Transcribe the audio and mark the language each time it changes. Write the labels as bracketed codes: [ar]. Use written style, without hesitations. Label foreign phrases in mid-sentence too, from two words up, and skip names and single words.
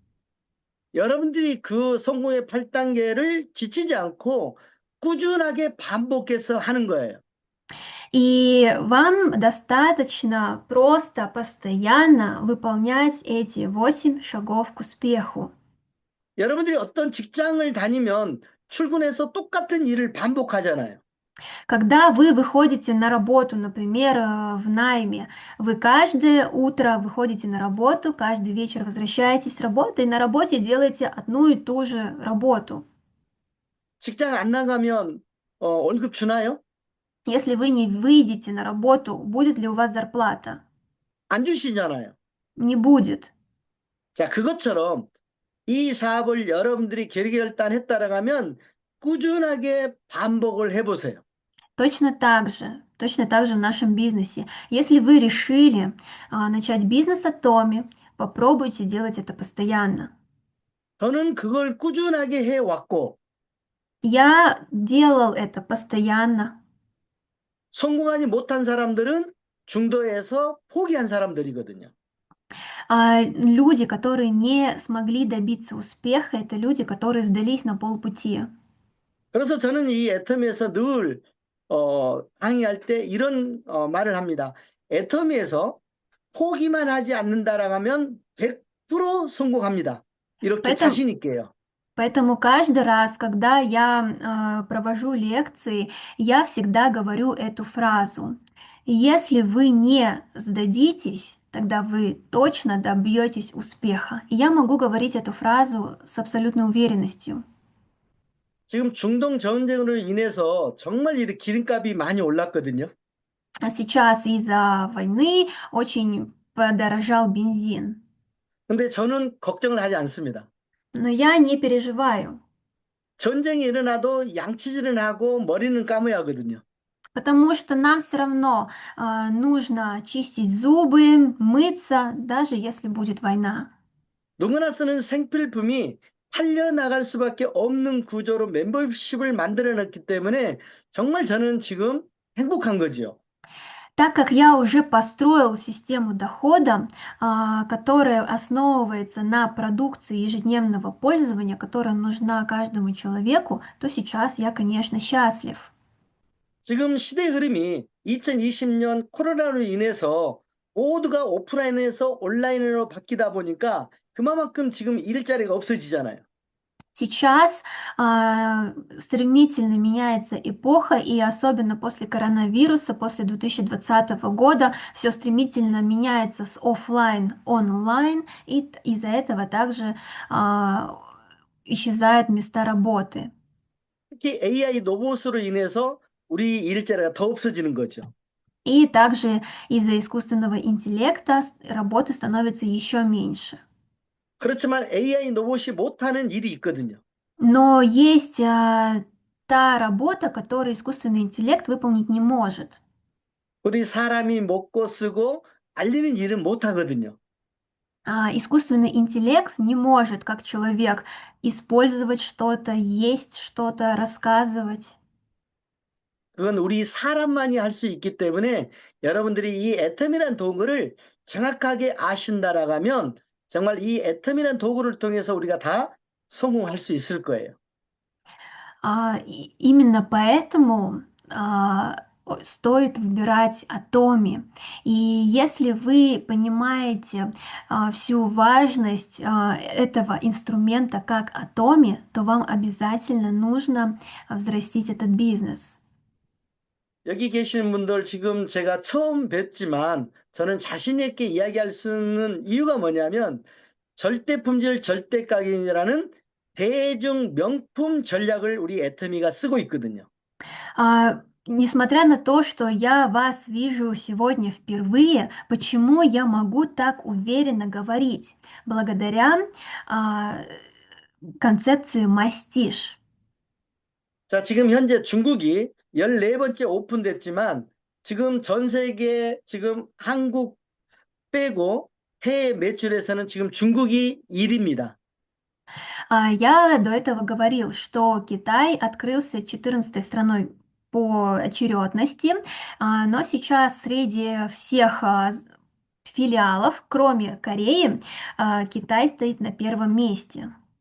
[ko] 여러분들이 그 성공의 8단계를 지치지 않고 꾸준하게 반복해서 하는 거예요. [ru] И вам достаточно просто постоянно выполнять эти 8 шагов к успеху. [ko] 여러분들이 어떤 직장을 다니면 출근해서 똑같은 일을 반복하잖아요. [ru] Когда вы выходите на работу, например, в найме, вы каждое утро выходите на работу, каждый вечер возвращаетесь с работы и на работе делаете одну и ту же работу. [ko] 직장 안 나가면 월급 주나요? [ru] Если вы не выйдете на работу, будет ли у вас зарплата? [ko] 안 주시잖아요. [ru] Не будет. [ko] 자, 그것처럼 이 사업을 여러분들이 결단했다라고 하면 꾸준하게 반복을 해보세요. [ru] Точно так же в нашем бизнесе. Если вы решили начать бизнес от Томи, попробуйте делать это постоянно. [ko] 저는 그걸 꾸준하게 해왔고 [ru] Я делал это постоянно. [ko] 성공하지 못한 사람들은 중도에서 포기한 사람들이거든요. [ru] Люди, которые не смогли добиться успеха, это люди, которые сдались на полпути. [ko] 그래서 저는 이 애터미에서 늘 강의할 때 이런 말을 합니다. 애터미에서 포기만 하지 않는다라고 하면 100% 성공합니다. 이렇게 [ru] Поэтому, [ko] 자신 있게요. [ru] поэтому каждый раз, когда я провожу лекции, я всегда говорю эту фразу. Если вы не сдадитесь, тогда вы точно добьетесь успеха. И я могу говорить эту фразу с абсолютной уверенностью. [ko] 지금 중동 전쟁으로 인해서 정말 이 기름값이 많이 올랐거든요. [ru] А сейчас из-за войны очень подорожал бензин. [ko] 근데 저는 걱정을 하지 않습니다. [ru] Но я не переживаю, [ko] 전쟁이 일어나도 양치질은 하고 머리는 감아야 하거든요. [ru] потому что нам все равно нужно чистить зубы, мыться, даже если будет война. [ko] 누구나 쓰는 생필품이 살려나갈 수밖에 없는 구조로 멤버십을 만들어 놨기 때문에 정말 저는 지금 행복한 거지요. [ru] Так как я уже построил систему дохода, которая основывается на продукции ежедневного пользования, которая нужна каждому человеку, то сейчас я, конечно, счастлив. [ko] 지금 시대 흐름이 2020년 코로나로 인해서 모두가 오프라인에서 온라인으로 바뀌다 보니까 그만큼 지금 일자리가 없어지잖아요. [ru] Сейчас стремительно меняется эпоха, и особенно после коронавируса, после 2020 года, все стремительно меняется с оффлайн онлайн, и из-за этого также а, исчезают места работы. [ko] 특히 AI 로봇으로 인해서 우리 일자리가 더 없어지는 거죠. [ru] И также из-за искусственного интеллекта работы становится еще меньше. [ko] 그렇지만 AI 로봇이 못하는 일이 있거든요. [ru] Но есть та работа, которую искусственный интеллект выполнить не может. [ko] 우리 사람이 먹고 쓰고 알리는 일은 못하거든요. [ru] Искусственный интеллект не может, как человек, использовать что-то, есть что-то, рассказывать. [ko] 그건 우리 사람만이 할 수 있기 때문에 여러분들이 이 애텀이란 도구를 정확하게 아신다라고 하면 정말 이 애텀이란 도구를 통해서 우리가 다 성공할 수 있을 거예요. [ru] Именно поэтому стоит выбирать Atomi. И если вы понимаете всю важность этого инструмента как Atomi, то вам обязательно нужно взрастить этот бизнес. [ko] 여기 계시는 분들 지금 제가 처음 뵙지만 저는 자신 있게 이야기할 수 있는 이유가 뭐냐면 절대 품질 절대 가격이라는 대중 명품 전략을 우리 애터미가 쓰고 있거든요. [ru] Несмотря на то, что я вас вижу сегодня впервые, почему я могу так уверенно говорить? Благодаря а, концепции мастиш. [ko] 자, 지금 현재 중국이 14번째 오픈됐지만 지금 전 세계 지금 한국 빼고 해외 매출에서는 지금 중국이 1위입니다. [ru] Я до этого говорил, что Китай открылся 14 страной по очередности, но сейчас среди всех филиалов, кроме Кореи, Китай стоит на первом месте.